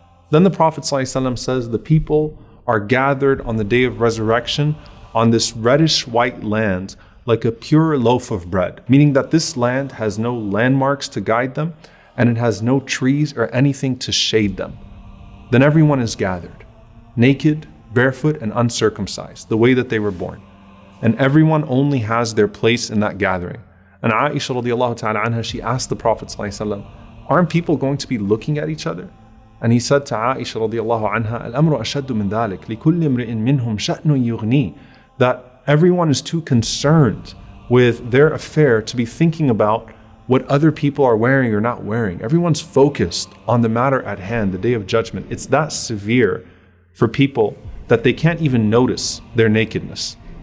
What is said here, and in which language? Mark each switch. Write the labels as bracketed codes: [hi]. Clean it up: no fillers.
[en] Then the Prophet ﷺ says, the people are gathered on the day of resurrection on this reddish white land like a pure loaf of bread, meaning that this land has no landmarks to guide them and it has no trees or anything to shade them. Then everyone is gathered, naked, barefoot, and uncircumcised, the way that they were born. And everyone only has their place in that gathering. And Aisha radiallahu ta'ala anha, she asked the Prophet ﷺ, aren't people going to be looking at each other? And he said to Aisha radiallahu anha, [ar] الْأَمْرُ أَشَدُّ مِنْ ذَلِكَ لِكُلِّ امْرِئٍ مِّنْهُمْ شَأْنٌ يُغْنِي. [en] That everyone is too concerned with their affair to be thinking about what other people are wearing or not wearing. Everyone's focused on the matter at hand, the day of judgment. It's that severe for people that they can't even notice their nakedness.